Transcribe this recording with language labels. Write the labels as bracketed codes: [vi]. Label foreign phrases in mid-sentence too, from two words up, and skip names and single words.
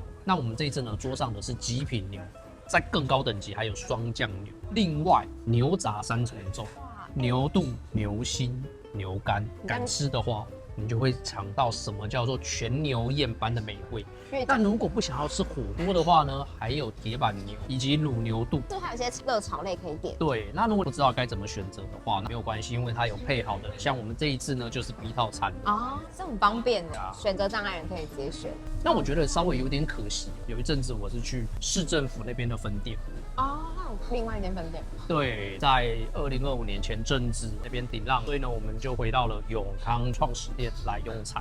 [zh] 那我們這一次呢，桌上的是極品牛，在更高等級還有雙醬牛，另外牛雜3重奏，牛肚、牛心、牛肝，敢吃的話，你就會嘗到什麼叫做全牛宴般的美味。但如果不想要吃火鍋的話呢，還有鐵板牛以及滷牛肚，就還有一些熱炒類可以點。對，那如果不知道該怎麼選擇的話，那沒有關係，因為它有配好的，像我們這一次呢就是 B 套餐哦，是很方便的，選擇障礙人可以直接選。那我覺得稍微有點可惜，有一陣子我是去市政府那邊的分店。哦，另外一间分店。对，在2025年前阵子那邊頂浪，所以呢，我們就回到了永康創始店來用餐。